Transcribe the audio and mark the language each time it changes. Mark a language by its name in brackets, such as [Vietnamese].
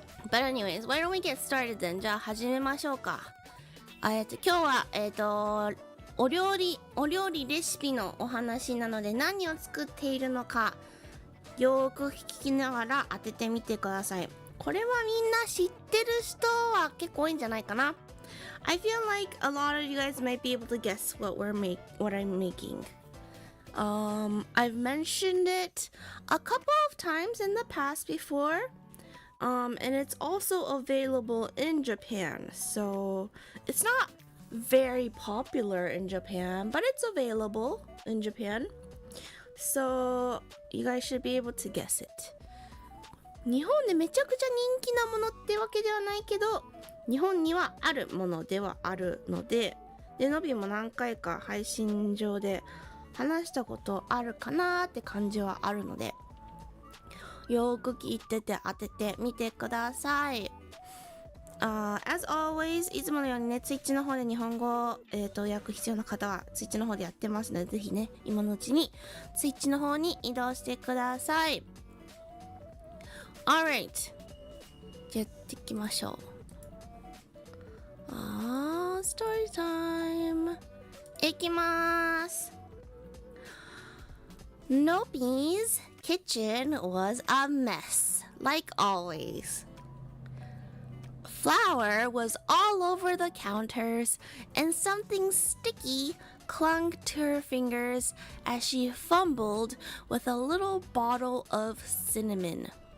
[English] But anyways, why don't we get started then? [Japanese] じゃあ始めましょうか。今日はお料理レシピのお話なので何を作っているのかよーく聞きながら当ててみてください。これはみんな知ってる人は結構多いんじゃないかな。 [English] I feel like a lot of you guys might be able to guess what I'm making. I've mentioned it a couple of times in the past before. And it's also available in Japan. So it's not very popular in Japan, but it's available in Japan. So you guys should be able to guess it. [Japanese] 日本でめちゃくちゃ人気なものってわけではないけど、日本にはあるものではあるので、のびも何回か配信上で話したことあるかなーって感じはあるので、よーく聞いてて当ててみてください。 [English] as always [Japanese] いつものようにね、ツイッチの方で日本語、訳必要な方はツイッチの方でやってますので、ぜひね、今のうちにツイッチの方に移動してください。 [English] Alright、 [Japanese] じゃあやっていきましょう。 [English] story time [Japanese] いきます。 [English] Nopi's kitchen was a mess, like always. Flour was all over the counters, and something sticky clung to her fingers as she fumbled with a little bottle of cinnamon.